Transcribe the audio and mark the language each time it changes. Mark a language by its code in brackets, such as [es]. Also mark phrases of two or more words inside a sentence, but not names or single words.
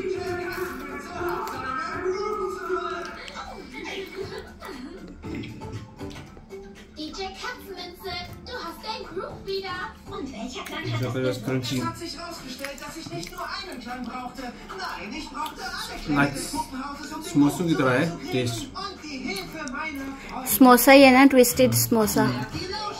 [de] DJ Katzenminze, du hast dein Groove wieder. Und welcher Klang Ich habe das Crunchy. Es hat sich herausgestellt, dass ich nicht nur einen Klang brauchte. Nein, ich brauchte alle Klänge des Puppenhauses und [hi] समोसों की तरह है टेस्ट। [de] und die Hilfe meiner Freunde. [hi] समोसा ही है ना, ट्विस्टेड समोसा।